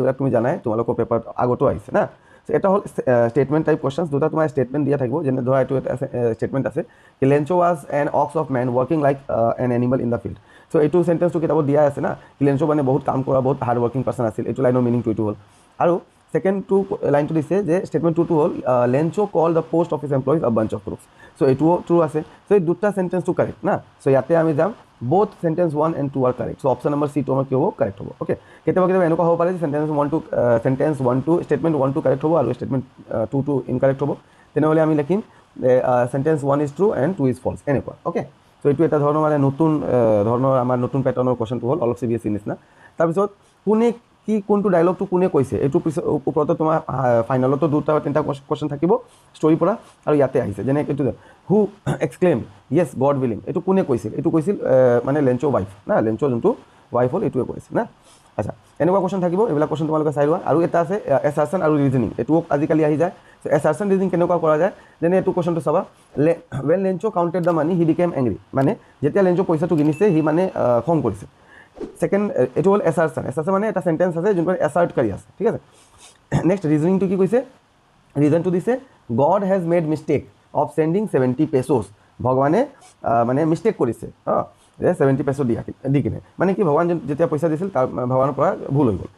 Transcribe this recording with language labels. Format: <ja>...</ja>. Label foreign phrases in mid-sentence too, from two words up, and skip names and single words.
<as>এইবিলাক তুমি জানাই তোমালোকৰ পেপাৰত আগতো আহিছে না। এটা হ'ল</as> <en>statement type question,</en> <as>দুটা তোমাৰ ষ্টেটমেণ্ট দিয়া থাকিব, যেনে ধৰা এইটো এটা ষ্টেটমেণ্ট আছে, কি</as> <en>Lencho was an ox of man working like an animal in the field.</en> <as>চ' এইটো চেণ্টেন্সটো কিতাপত দিয়া আছে না, কি লেঞ্চো মানে বহুত কাম কৰা, বহুত</as> <en>hard working person</en> <as>আছিল, এইটো</as> <en>line meaning</en> <as>এইটো হ'ল। আৰু</as> <en>second line</en> <as>দিছে যে ষ্টেটমেণ্ট 2টো হ'ল</as> <en>Lencho call the post office employees a bunch of crooks.</en> <as>চ' এইটোও ট্ৰু আছে। চ' এই দুটা</as> <en>sentence correct</en> <as>না। চ' ইয়াতে আমি যাম</as> <en>both sentence 1 and 2 are correct. So option number C</en> <as>to আমাৰ কি হ'ব, কাৰেক্ট হ'ব, অ'কে। কেতিয়াবা এনেকুৱা হ'ব পাৰে যে sentence 1 to statement 1 to কাৰেক্ট হ'ব আৰু statement 2 to ইনকাৰেক্ট হ'ব। তেনেহ'লে আমি লিখিম</as> <en>sentence 1 is true and 2 is false,</en> <as>এনেকুৱা, অ'কে। চ' এইটো এটা ধৰণৰ মানে নতুন ধৰণৰ আমাৰ নতুন</as> <en>pattern question</en> <as>হ'ল, অলপ CBSE নিচিনা। তাৰপিছত কোনটো ডায়লগটো কোনে কৈছে, এইটো পিছত ওপৰতে তোমাৰ ফাইনেলতো 2-3টা কুৱেশ্যন থাকিব ষ্টৰীৰ পৰা, আৰু ইয়াতে আহিছে যেনে এইটো</as> <en>who exclaim yes God willing,</en> <as>এইটো কোনে কৈছিল, এইটো কৈছিল মানে লেঞ্চো ৱাইফ না, লেঞ্চো যোনটো ৱাইফ হ'ল এইটোৱে কৈছিল না। আচ্ছা, এনেকুৱা কুৱেশ্যন থাকিব, এইবিলাক কুৱেশ্যন তোমালোকে চাই লোৱা। আৰু এটা আছে এছাৰশ্যন আৰু ৰিজনিং, এইটোও আজিকালি আহি যায়।</as> <en>assertion reasoning</en> <as>কেনেকুৱা কৰা যায়, যেনে এইটো কুৱেশ্যনটো চাবা,</as> <en>when Lencho counted the money he became angry,</en> <as>মানে যেতিয়া লেঞ্চো পইচাটো কিনিছে সি মানে খং কৰিছে। ছেকেণ্ড এইটো হ'ল এছাৰশ্যন মানে এটা চেণ্টেন্স আছে যোনটো এছাৰ্ট কৰি আছে, ঠিক আছে।</as> <en>next reasoning</en> <as>কি কৈছে, ৰিজনটো দিছে</as> <en>God has made mistake of sending</en> <as>70 pesos, ভগৱানে মানে মিষ্টেক কৰিছে, যে 70 peso দি কিনে, মানে কি ভগৱান যেতিয়া পইচা দিছিল তাৰ ভগৱানৰ পৰা ভুল হৈ গ'ল।</as>